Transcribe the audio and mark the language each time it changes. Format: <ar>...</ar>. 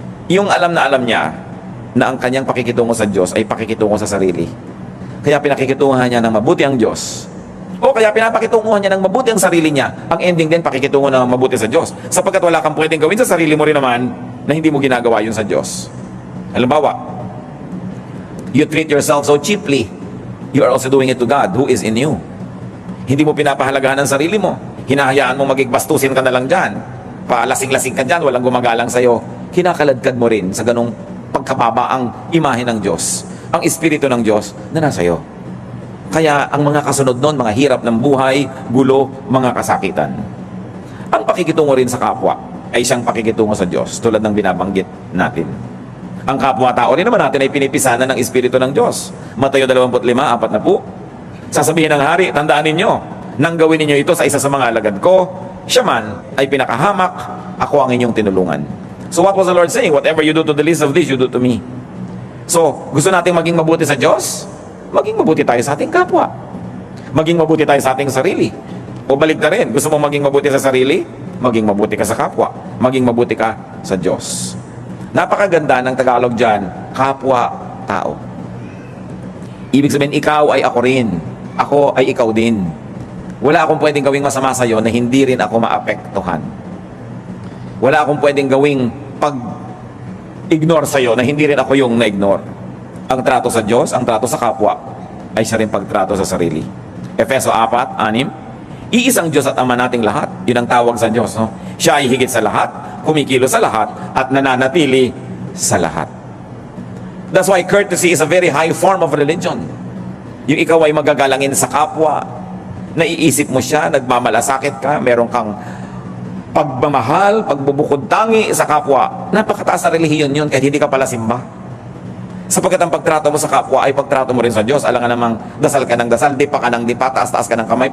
<tl>Yung alam niya na ang kanyang pakikitungo sa Diyos ay pakikitungo sa sarili. Kaya pinakikitunguhan niya ng mabuti ang Diyos. O kaya pinapakitunguhan niya ng mabuti ang sarili niya. Ang ending din, pakikitungo ng mabuti sa Diyos. Sapagkat wala kang pwedeng gawin sa sarili mo rin naman na hindi mo ginagawa yun sa Diyos. Halimbawa,</tl> <en>you treat yourself so cheaply, you are also doing it to God who is in you.</en> <tl>Hindi mo pinapahalagahan ang sarili mo. Hinahayaan mo magigbastusin ka na lang dyan. Palasing-lasing ka dyan, walang gumagalang sa'yo. Kinakaladkad mo rin sa ganong pagkababa ang imahe ng Diyos. Ang Espiritu ng Diyos na nasa iyo. Kaya ang mga kasunod nun, mga hirap ng buhay, gulo, mga kasakitan. Ang pakikitungo rin sa kapwa ay siyang pakikitungo sa Diyos, tulad ng binabanggit natin. Ang kapwa-tao rin naman natin ay pinipisanan ng Espiritu ng Diyos. Mateo 25:4. Sasabihin ng hari, tandaan ninyo, nang gawin ninyo ito sa isa sa mga alagad ko, siya man ay pinakahamak, ako ang inyong tinulungan.</tl> <en>So what was the Lord saying? Whatever you do to the least of these, you do to me.</en> <tl>So, gusto nating maging mabuti sa Diyos? Maging mabuti tayo sa ating kapwa. Maging mabuti tayo sa ating sarili. O balik na rin, gusto mong maging mabuti sa sarili? Maging mabuti ka sa kapwa. Maging mabuti ka sa Diyos. Napakaganda ng Tagalog dyan, kapwa-tao. Ibig sabihin, ikaw ay ako rin. Ako ay ikaw din. Wala akong pwedeng gawing masama sa'yo na hindi rin ako maapektuhan. Wala akong pwedeng gawing pag-ignore sa'yo na hindi rin ako yung na-ignore. Ang trato sa Diyos, ang trato sa kapwa, ay siya rin pagtrato sa sarili. Efeso 4:6, iisang Diyos at Ama nating lahat. Yun ang tawag sa Diyos. No? Siya ay higit sa lahat, kumikilos sa lahat, at nananatili sa lahat.</tl> <en>That's why courtesy is a very high form of religion.</en> <tl>Yung ikaw ay magagalangin sa kapwa, naiisip mo siya, nagmamalasakit ka, meron kang pagmamahal, pagbubukod tangi sa kapwa. Napakataas na relihiyon yun kahit hindi ka pala simba. Sapagkat ang pagtrato mo sa kapwa ay pagtrato mo rin sa Diyos. Alam nga namang dasal ka ng dasal, dipa ka ng dipa, taas-taas ka ng kamay.</tl>